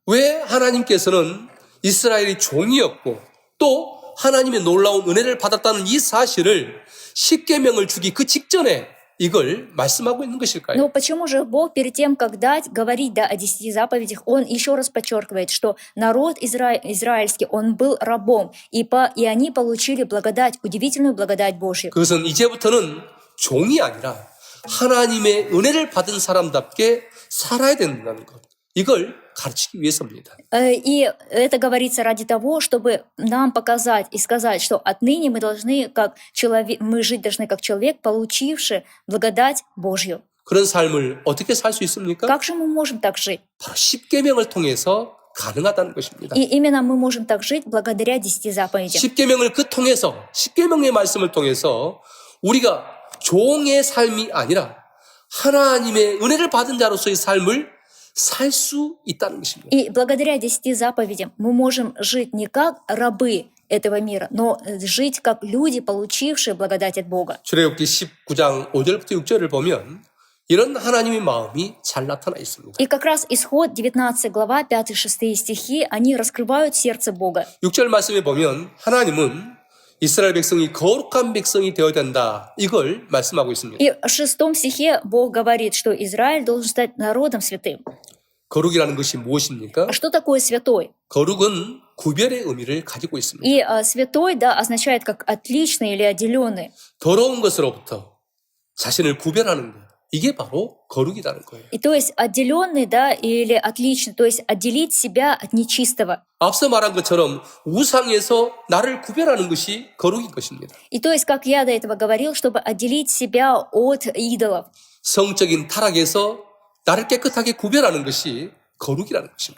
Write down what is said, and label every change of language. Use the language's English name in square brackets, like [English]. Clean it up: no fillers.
[Korean] 왜 하나님께서는 이스라엘이 종이었고 또 하나님의 놀라운 은혜를 받았다는 이 사실을 십계명을 주기 그 직전에 이걸 말씀하고 있는 것일까요? [Russian] Но почему же Бог перед тем, как дать, говорить, да, о 10 заповедях, Он еще раз подчеркивает, что народ израильский, он был рабом, и они получили благодать, удивительную благодать Божью. [Korean] 그것은 이제부터는 종이 아니라 하나님의 은혜를 받은 사람답게 살아야 된다는 것. 이걸 가르치기 위해서입니다. [Russian] И это говорится ради того, чтобы нам показать и сказать, что отныне мы должны мы жить должны как человек, получивший благодать Божью. [Korean] 그런 삶을 어떻게 살 수 있습니까? [Russian] Как же мы можем так жить? [Korean] 바로 십계명을 통해서 가능하다는 것입니다. [Russian] И именно мы можем так жить благодаря 10 заповедям. [Korean] 십계명을 통해서 십계명의 말씀을 통해서 우리가 종의 삶이 아니라 하나님의 은혜를 받은 자로서의 삶을 살 수 있다는 것입니다. [Russian] И благодаря 10 заповедям мы можем жить не как рабы этого мира, но жить как люди, получившие благодать от Бога. [Korean] 출애굽기 19장 5절부터 6절을 보면 이런 하나님의 마음이 잘 나타나 있습니다. [Russian] И как раз исход 19 глава, 5-6 стихи, они раскрывают сердце Бога. [Korean] 6절 말씀에 보면 하나님은 이스라엘 백성이 거룩한 백성이 되어야 된다. 이걸 말씀하고 있습니다. [Russian] И в 6 стихе Бог говорит, что Израиль должен стать народом святым. [Korean] 거룩이라는 것이 무엇입니까? [Russian] А что такое святой? [Korean] 거룩은 구별의 의미를 가지고 있습니다. [Russian] И святой, да, означает как отличный или отделенный. [Korean] 더러운 것으로부터 자신을 구별하는 것. 이게 바로 거룩이라는 거예요. [Russian] И то есть отделенный, да, или отличный, то есть отделить себя от нечистого. [Korean] 앞서 말한 것처럼 우상에서 나를 구별하는 것이 거룩인 것입니다. [Russian] И то есть, как я до этого говорил, чтобы отделить себя от идолов. [Korean] 성적인 타락에서 나를 깨끗하게 구별하는 것이 거룩이라는 것입니다.